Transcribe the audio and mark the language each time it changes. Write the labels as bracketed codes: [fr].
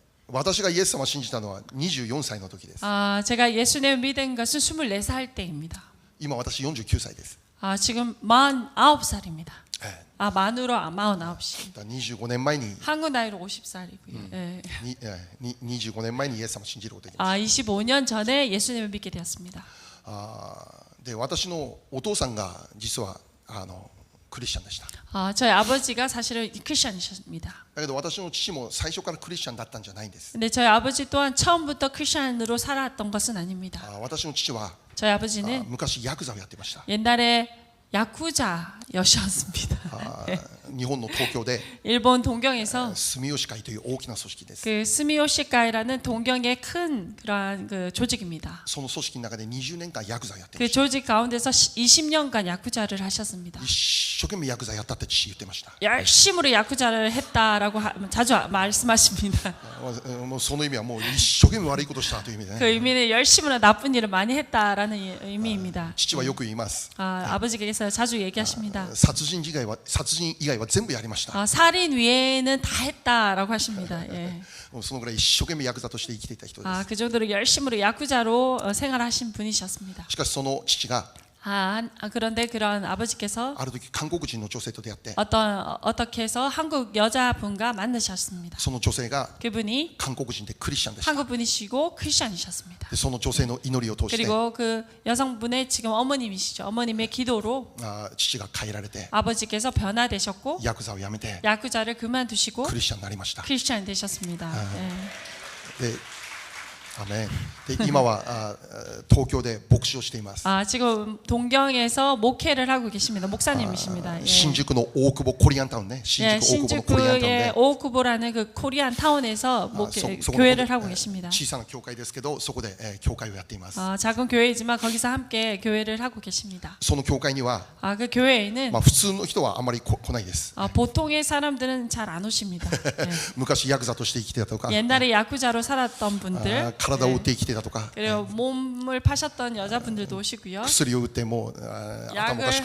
[ja] 私がイエス様を信じたのは24歳の時です [ko] 제가 예수님을 믿은 것은 24살 때입니다. [ja] 今私49歳です [ko] 지금 49살입니다. [ja] ええ [ko] 만으로 49시. [ja] だから25年前に [ko] 한국 나이로 50살이고요. 예. [ja] 25年前にイエス様を信じることができまし [ko] 25년 전에 예수님을 믿게 되었습니다. [ja] たで私のお父さんが実はクリスチャンでした [ko] 저희 아버지가 사실은 크리스천이셨습니다. [ja] だけど私の父も最初からクリスチャンだったんじゃないんです [ko] 근데 저희 아버지 또한 처음부터 크리스천으로 살았던 것은 아닙니다. [ja] 私の父は [ko] 저희 아버지는 [ja] 昔ヤクザをやってました [ko] 옛날에 야쿠자였습니다. [ja] 日本の東京で [ko] 일본 동경에서 [ja] 住吉会という大きな組織です [ko] 그 스미오시카이라는 동경의 큰 그러한 그 조직입니다. [ja] その組織の中で20年間ヤクザをやってま [ko] 그 [ja] した [ko] 조직 가운데서 20년간 야쿠자를 하셨습니다. [ja] 一生懸命ヤクザやったって父言ってました [ko] 열심으로 야쿠자를 했다라고 자주 말씀하십니다. [ja] もうその意味はもう一生懸命悪いことしたという意味で [ko] 그 [ja] ね [ko] 의미는 열심으로 나쁜 일을 많이 했다라는 의미입니다. [ja] 父はよく言います [ko] 아버지께서 자주 얘기하십니다. [ja] 殺人以外は全部やりました [ko] 살인 외에는 다 했다라고 하십니다. 예. [ja] もうそのぐらい一生懸命ヤクザとして生きていた人です [ko] 그 정도로 열심으로 야쿠자로 생활하신 분이셨습니다. [ja] しかしその父が [ko] 그런데 그런 아버지께서 [ja] ある時韓国人の女性と出会って [ko] 어떻게 해서 한국 여자분과 만나셨습니다. [ja] その女性が [ko] 그분이 [ja] 韓国人でクリスチャンでした。 [ko] 한국 분이시고 크리스천이셨습니다. [ja] でその女性の祈りを通して [ko] 그리고 그 여성분의 지금 어머님이시죠. 어머님의 기도로 [ja] 父が変えられて [ko] 아버지께서 변화되셨고 [ja] ヤクザをやめて [ko] 야쿠자를 그만두시고 [ja] クリスチャンになりました。 [ko] 크리스천이 되셨습니다. 네. [ja] でアメンで今は東京で牧師をしています。 [ko] 지금 동경에서 목회를 하고 계십니다. 목사님이십니다. 예. [ja] 新宿の大久保コリアンタウンね。 [ko] 예, [ja] 新宿大久保のコリアンタウンで [ko] 오쿠보라는 그 코리안 타운에서 교회를 하고 계십니다. [ja] 小さな教会ですけどそこで教会をやっています。 [ko] 작은 교회이지만 거기서 함께 교회를 하고 계십니다. [ja] その教会には [ko] 그 교회에는 [ja] 普通の人はあまり来ないです。 [ko] 보통의 사람들은 잘 안 오십니다. 예. [ja] 昔ヤクザとして生きてたとか [ko] 옛날에 야쿠자로 살았던 분들 [ja] 体を打って生きてたとか [ko] 그리고 몸을 파셨던 여자분들도 오시고요. [ja] 薬を打ってもう頭おかし